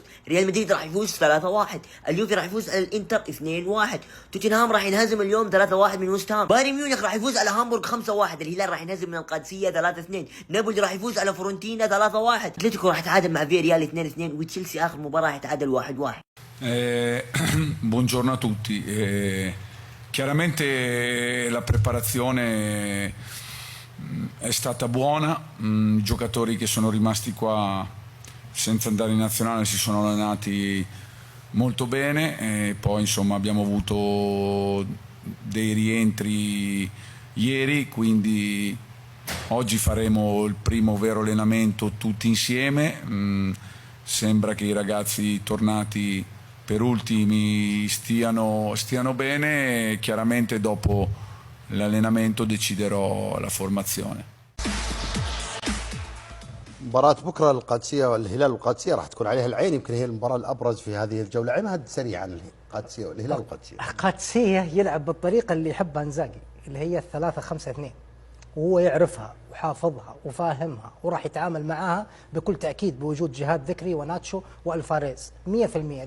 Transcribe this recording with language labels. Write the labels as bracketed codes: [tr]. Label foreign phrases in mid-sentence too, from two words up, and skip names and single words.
[ar] ريال مدريد راح يفوز 3-1. اليوفي راح يفوز على الانتر 2-1. توتنهام راح ينهزم اليوم 3-1 من وست هام. بايرن ميونخ راح يفوز على هامبورغ 5-1. الهلال راح ينهزم من القادسية 3-2. نابولي راح يفوز على فورنتينا 3-1. اتلتيكو راح يتعادل مع فياريال 2-2. وتشيلسي اخر مباراة راح يتعادل 1-1. [it] Buongiorno a tutti. Chiaramente la preparazione è stata buona, i giocatori che sono rimasti qua senza andare in nazionale si sono allenati molto bene e poi insomma abbiamo avuto dei rientri ieri, quindi oggi faremo il primo vero allenamento tutti insieme. Sembra che i ragazzi tornati per ultimi stiano bene. Chiaramente dopo l'allenamento deciderò la formazione. [ar] مباراة بكرة القادسية والهلال والقادسية راح تكون عليها العين، يمكن هي المباراة الأبرز في هذه الجولة. عماد سريعا القادسية والهلال والقادسية. القادسية يلعب بالطريقة اللي يحبها انزاغي، اللي هي 3-5-2، وهو يعرفها وحافظها وفاهمها وراح يتعامل معها بكل تأكيد بوجود جهاد ذكري وناتشو والفاريز 100%.